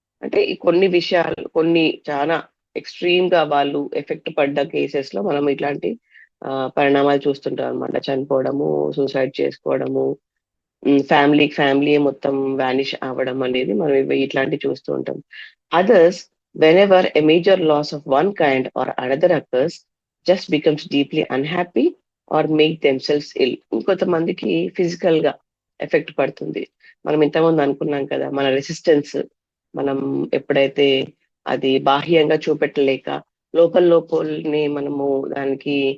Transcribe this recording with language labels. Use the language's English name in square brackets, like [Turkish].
[Telugu] అంటే కొన్ని విషయాలు, కొన్ని చాలా ఎక్స్ట్రీమ్ గా వాళ్ళు ఎఫెక్ట్ పడ్డ కేసెస్ లో మనం ఇట్లాంటి పరిణామాలు చూస్తుంటాం అనమాట. చనిపోవడము, సూసైడ్ చేసుకోవడము, ఫ్యామిలీ మొత్తం వానిష్ అవ్వడం అనేది మనం ఇట్లాంటివి చూస్తూ ఉంటాం. [English] Others, whenever a major loss of one kind or another occurs, just becomes deeply unhappy or make themselves ill. [Telugu] ఇంకొంతమందికి ఫిజికల్ గా ఎఫెక్ట్ పడుతుంది. మనం ఇంతకుముందు అనుకున్నాం కదా, మన రెసిస్టెన్స్ మనం ఎప్పుడైతే అది బాహ్యంగా చూపెట్టలేక లోపలనే మనము దానికి